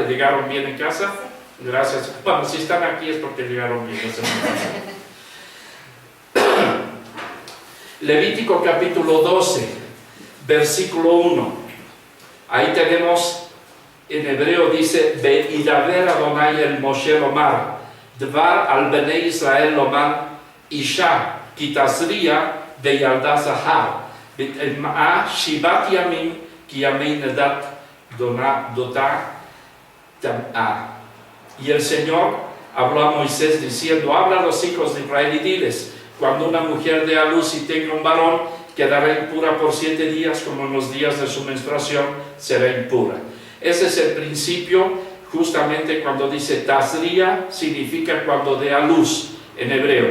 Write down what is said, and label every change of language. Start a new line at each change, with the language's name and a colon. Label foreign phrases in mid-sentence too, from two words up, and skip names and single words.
Spanish: ¿Llegaron bien en casa? Gracias. Bueno, si están aquí es porque llegaron bien la semana pasada. Levítico capítulo 12, versículo 1. Ahí tenemos, en hebreo dice:
Hebrew: וידבר יהוה אל משה לאמר, דבר אל בני ישראל לאמר, אשה, כי תזריע, וילדה זכר, וטמאה, שבעת ימים, כימי נדת, דותה, תטמא.
Spanish: Y el Señor habló a Moisés diciendo: habla a los hijos de Israel y diles: cuando una mujer dé a luz y tenga un varón, quedará impura por 7 días, como en los días de su menstruación será impura. Ese es el principio, justamente cuando dice Tazria, significa cuando dé a luz en hebreo.